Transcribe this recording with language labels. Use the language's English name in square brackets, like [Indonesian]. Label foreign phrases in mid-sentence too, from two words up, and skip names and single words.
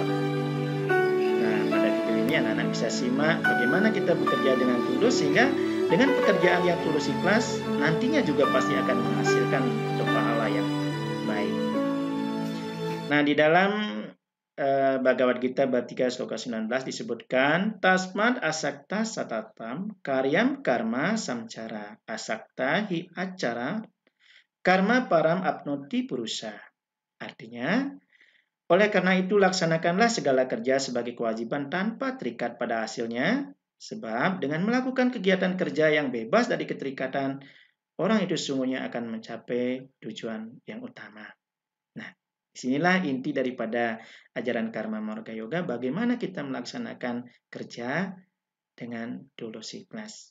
[Indonesian] Nah, pada video ini anak-anak bisa simak bagaimana kita bekerja dengan tulus, sehingga dengan pekerjaan yang tulus ikhlas nantinya juga pasti akan menghasilkan untuk pahala yang baik. Nah, di dalam Bhagavad Gita bab 3 sloka 19 disebutkan, [Sanskrit] तस्मात् असक्तः सततं कार्यं कर्म समाचर असक्तो हि आचरन् कर्म परम् आप्नोति पूरुषः. [Indonesian] Artinya, oleh karena itu laksanakanlah segala kerja sebagai kewajiban tanpa terikat pada hasilnya, sebab dengan melakukan kegiatan kerja yang bebas dari keterikatan, orang itu sungguhnya akan mencapai tujuan yang utama. Nah, disinilah inti daripada ajaran Karma Marga Yoga, bagaimana kita melaksanakan kerja dengan tulus ikhlas.